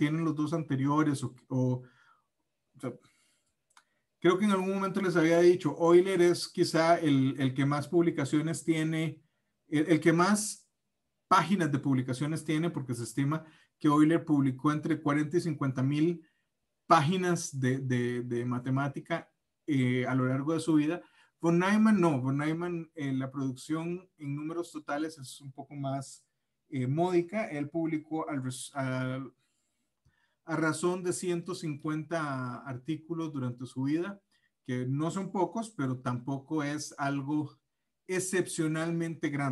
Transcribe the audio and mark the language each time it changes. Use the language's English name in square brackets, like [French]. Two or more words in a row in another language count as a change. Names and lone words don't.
[Spanish] tienen los 2 anteriores, o sea, creo que en algún momento les había dicho, Euler es quizá el que más publicaciones tiene, el que más páginas de publicaciones tiene, porque se estima que Euler publicó entre 40 y 50 mil páginas de matemática a lo largo de su vida. Von Neumann no, von Neumann, la producción en números totales es un poco más módica. Él publicó a razón de 150 artículos durante su vida, que no son pocos, pero tampoco es algo excepcionalmente grande.